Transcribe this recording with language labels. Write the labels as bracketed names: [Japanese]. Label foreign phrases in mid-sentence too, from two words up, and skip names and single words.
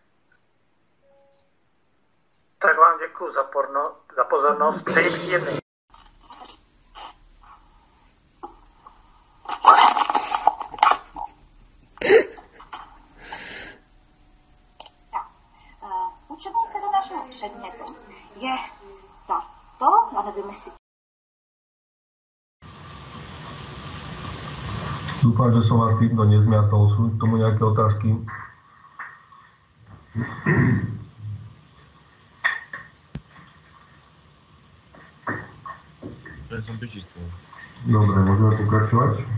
[Slovak] Tak vám ďakujem za pozornosť. Príjemný. [Czech] Učebnice do našeho předmětu je tato, já nevím, jestli... [Slovak] Dúfam, že som vás týmto nezmiatol. Sú k tomu nejaké otázky? Ja som vyčistil. Dobre, môžeme pokračovať?